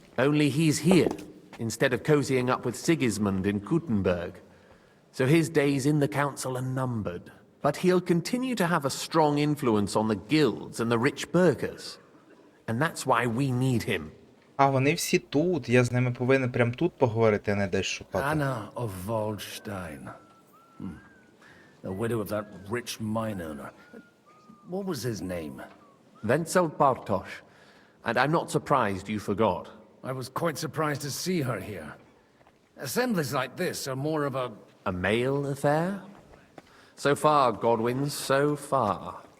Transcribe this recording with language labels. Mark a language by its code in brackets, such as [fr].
[en] Only he's here, instead of cozying up with Sigismund in Kuttenberg. So his days in the council are numbered. But he'll continue to have a strong influence on the guilds and the rich burghers. And that's why we need him. [uk] А вони всі тут. Я з ними повинен прямо тут поговорити, а не десь шукати. [en] Anna of Waldstein. The widow of that rich mine owner. What was his name? Wenzel Bartosz. And I'm not surprised you forgot. I was quite surprised to see her here. Assemblies like this are more of a... A male affair? So far, Godwin, so far.